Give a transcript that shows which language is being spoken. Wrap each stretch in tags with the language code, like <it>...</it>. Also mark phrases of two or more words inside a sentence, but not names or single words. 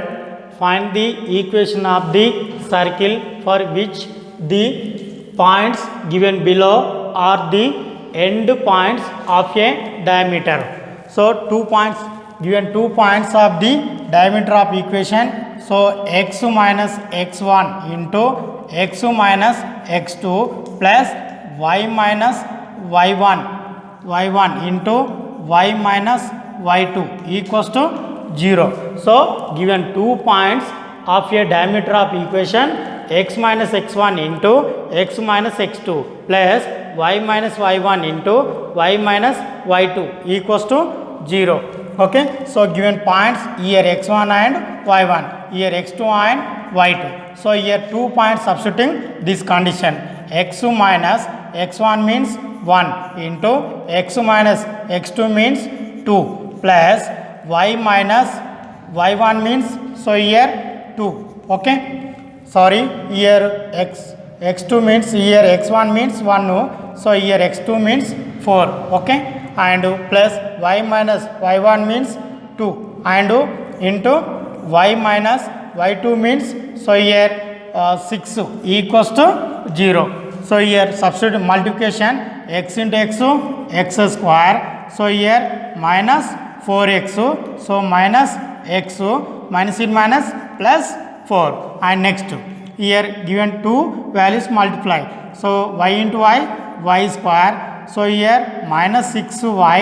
<en>Find the equation of the circle for which the points given below are the end points of a diameter. So 2 points given 2 points of the diameter of equation. సో x minus x1 into x minus x2 plus y minus y1 into y minus y2 equals to 0. So given 2 points of a diameter of equation x minus x1 into x minus x2 plus y minus y1 into y minus y2 equals to 0. Okay, so given points here x1 and y1, here x2 and y2. So here 2 points substituting this condition. X minus x1 means 1 into x minus x2 means 2 plus y minus y1 means, so here 2. Okay, sorry, here x2 means, here x1 means 1, so here x2 means 4. Okay, and plus y minus y1 means 2 and into y minus y2 means, so here 6 equals to 0. So here substitute multiplication x into x square, so here minus 4x, so minus x minus in minus plus 4, and next here given 2 values multiply, so y into y square, so here minus 6y.</en>